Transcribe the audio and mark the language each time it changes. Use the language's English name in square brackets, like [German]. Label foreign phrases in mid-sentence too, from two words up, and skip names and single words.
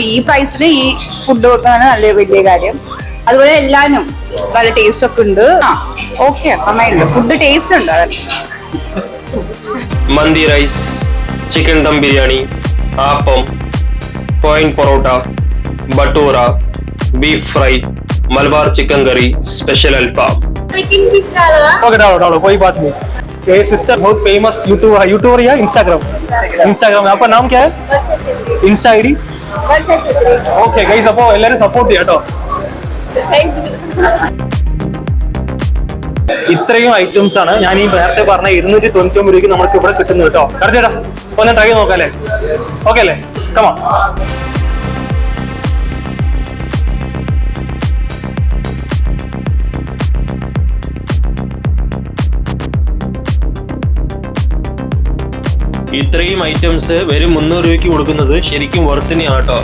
[Malayalam] ഈ പ്രൈസിന് ഈ ഫുഡ് കൊടുക്കാനാണ് നല്ല വലിയ കാര്യം. അതുപോലെ എല്ലാവരും നല്ല ടേസ്റ്റ് ഒക്കെ ഉണ്ട്. ഓക്കെ, നന്നായിട്ടുണ്ട്. [English] food taste [Malayalam] ഉണ്ട്. മന്തി റൈസ്, ചിക്കൻ ദം ബിരിയാണി, ആപ്പം, കോയിൻ പൊറോട്ട, ബട്ടൂറ, ബീഫ് ഫ്രൈ, മലബാർ चिकन करी, स्पेशल अल्फाम। [Hindi] कोई बात नहीं। ये सिस्टर बहुत [English] famous YouTuber [Hindi] या इंस्टाग्राम में आपका नाम क्या है? [English] Insta ID okay guys, [Malayalam] അപ്പോൾ എല്ലാവരും സപ്പോർട്ട് ചെയ്യാം കേട്ടോ. ഇത്രയും ഐറ്റംസ് ആണ് ഞാൻ ഈ നേരത്തെ പറഞ്ഞ 299 രൂപയ്ക്ക് നമുക്ക് ഇവിടെ കിട്ടുന്നത് കേട്ടോ. കറക്റ്റാ, ഒന്ന് ട്രൈ ചെയ്ത് നോക്കാം അല്ലേ? ഓക്കെ അല്ലേ? കമാ. ഇത്രയും ഐറ്റംസ് വെറും 300 രൂപയ്ക്ക് കൊടുക്കുന്നത് ശരിക്കും വർത്ത് തന്നെയാണ് കേട്ടോ.